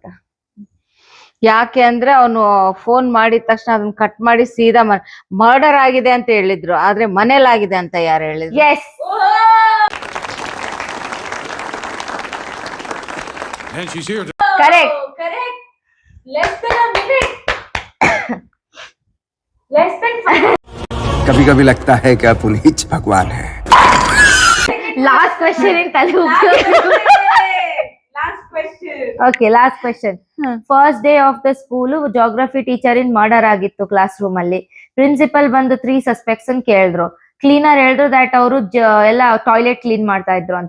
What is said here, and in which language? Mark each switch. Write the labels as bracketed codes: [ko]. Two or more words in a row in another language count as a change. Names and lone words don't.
[kn] ಯಾಕೆ ಅಂದ್ರೆ ಅವನು ಫೋನ್ ಮಾಡಿದ ತಕ್ಷಣ ಅದನ್ನ ಕಟ್ ಮಾಡಿ ಸೀದಾ ಮರ್ಡರ್ ಆಗಿದೆ ಅಂತ ಹೇಳಿದ್ರು, ಆದ್ರೆ ಮನೇಲಾಗಿದೆ ಅಂತ ಯಾರು ಹೇಳಿದ್ರು? [en] yes, correct. [hi] कभी कभी लगता है कि आप उन्हीं भगवान है. [en] last question in ತಲೆ okay, last question. first day of the school geography teacher [kn] ಇನ್ ಮರ್ಡರ್ ಆಗಿತ್ತು [en] class room [kn] ಅಲ್ಲಿ. ಪ್ರಿನ್ಸಿಪಲ್ ಬಂದು 3 ಸಸ್ಪೆಕ್ಟ್ಸ್ ಕೇಳಿದ್ರು. ಕ್ಲೀನರ್ ಹೇಳಿದ್ರು ದಟ್ ಅವರು ಎಲ್ಲ [en] toilet clean [kn] ಮಾಡ್ತಾ ಇದ್ರು ಅಂತ.